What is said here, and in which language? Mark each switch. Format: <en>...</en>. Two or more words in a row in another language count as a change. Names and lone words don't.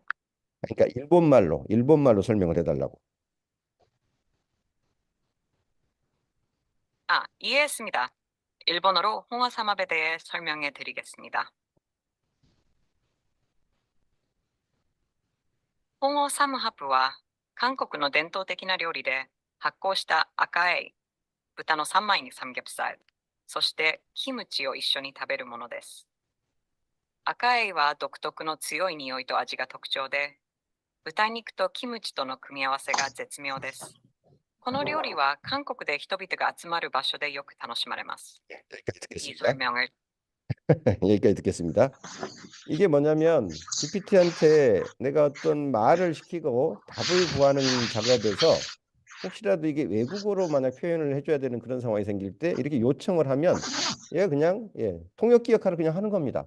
<ko>그러니까 일본 말로 설명을 해달라고. 이해했습니다. 일본어로 홍어 삼합에 대해 설명해 드리겠습니다. 홍어 삼합</ko> <ja>は 韓国の 伝統的な料理で発酵した赤い豚の三枚に삼겹살、そしてキムチを一緒に食べるものです。赤いは独特の強い匂いと味が特徴で、豚肉とキムチとの組み合わせが絶妙です。この料理は韓国で人々が集まる場所でよく楽しまれます。</ja> <ko>여기까지</ko> <ja>いい</ja> <ko>듣겠습니다. 설명을 여기까지 듣겠습니다. 이게 뭐냐면 GPT한테 내가 어떤 말을 시키고 답을 구하는 작업에서 혹시라도 이게 외국어로 만약 표현을 해줘야 되는 그런 상황이 생길 때 이렇게 요청을 하면 얘가 그냥 통역기 역할을 그냥 하는 겁니다.</ko>